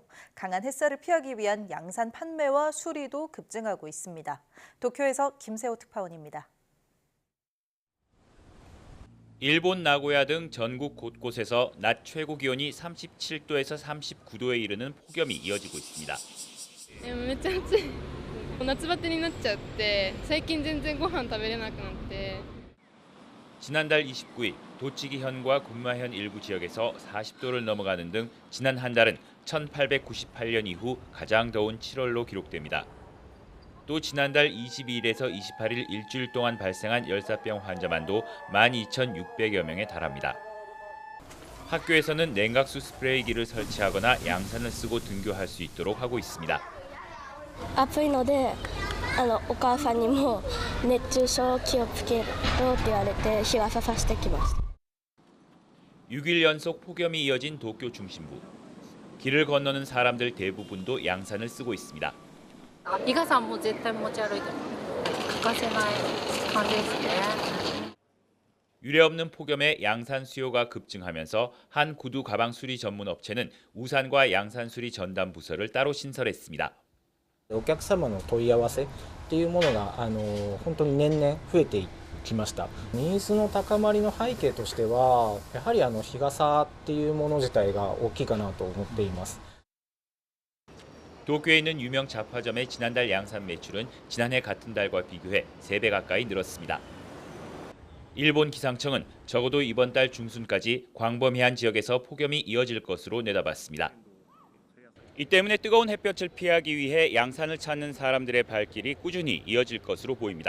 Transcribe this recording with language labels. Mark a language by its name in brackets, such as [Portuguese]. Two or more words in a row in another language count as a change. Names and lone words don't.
[Korean] 강한 햇살을 피하기 위한 양산 판매와 수리도 급증하고 있습니다. 도쿄에서 김세호 특파원입니다. 일본 나고야 등 전국 곳곳에서 낮 최고 기온이 37도에서 39도에 이르는 폭염이 이어지고 있습니다. [Japanese] めっちゃ暑い。夏バテになっちゃって最近全然ご飯食べれなくなって [Korean] 지난달 29일 도치기현과 군마현 일부 지역에서 40도를 넘어가는 등 지난 한 달은 1898년 이후 가장 더운 7월로 기록됩니다. 또 지난달 22일에서 28일 일주일 동안 발생한 열사병 환자만도 12,600여 명에 달합니다. 학교에서는 냉각수 스프레이기를 설치하거나 양산을 쓰고 등교할 수 있도록 하고 있습니다. [Japanese] 暑いのでお母さんにも熱中症気をつけろって言われて日傘さしてきました。 [Korean] 6일 연속 폭염이 이어진 도쿄 중심부. 길을 건너는 사람들 대부분도 양산을 쓰고 있습니다. [Japanese] 日傘も絶対持ち歩いても欠かせない感じですね。 [Korean] 유례없는 폭염에 양산 수요가 급증하면서 한 구두 가방 수리 전문 업체는 우산과 양산 수리 전담 부서를 따로 신설했습니다. [Japanese] お客様の問い合わせっていうものが本当に年々増えてきました。ニーズの高まりの背景としてはやはり日傘っていうもの自体が大きいかなと思っています。 [Korean] 도쿄에 있는 유명 잡화점의 지난달 양산 매출은 지난해 같은 달과 비교해 3배 가까이 늘었습니다. 일본 기상청은 적어도 이번 달 중순까지 광범위한 지역에서 폭염이 이어질 것으로 내다봤습니다. 이 때문에 뜨거운 햇볕을 피하기 위해 양산을 찾는 사람들의 발길이 꾸준히 이어질 것으로 보입니다.